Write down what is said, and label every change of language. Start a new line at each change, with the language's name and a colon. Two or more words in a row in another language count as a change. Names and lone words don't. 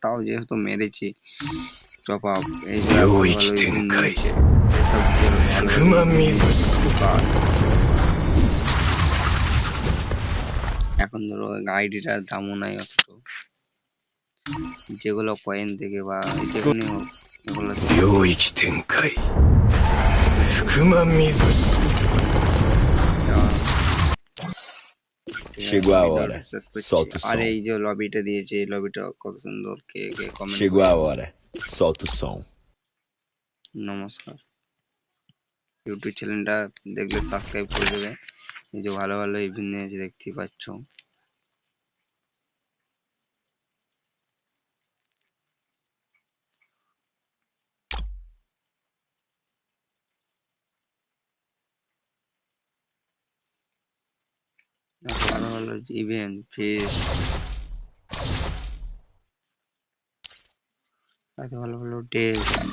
Bangla: তাও যেহেতু মেরেছি টপ আপ, এই যে ভালো ভালো ইভেন্ট নিয়েছে, এসব ভালো ভালো ইভেন্ট নিয়েছে কিছু কাজ। এখন ধরো আইডিটার দামও নাই অত, যেগুলো কয়েন থেকে বা যেখানে হোক, এগুলো তো 領域展開福間水氏 দেওয়া। ঠিক আছে,
Portuguese: Chegou a
Bangla: ভিডিওটা
Portuguese: hora.
Bangla: শেষ করছি।
Portuguese: Solta o
Bangla: আর
Portuguese: som.
Bangla: এই যে লবিটা দিয়েছে, এই লবিটা কত সুন্দর, কে কে কমেন্ট
Portuguese: Chegou
Bangla: করে।
Portuguese: a hora. Solta o som.
Bangla: নমস্কার। ইউটিউব চ্যানেলটা দেখলে সাবস্ক্রাইব করে দেবে। এই যে ভালো ভালো ইভেন্ট নিয়েছে, দেখতেই পাচ্ছ। এত ভালো ভালো ইভেন্ট ফিস, এত ভালো ভালো ড্রেস।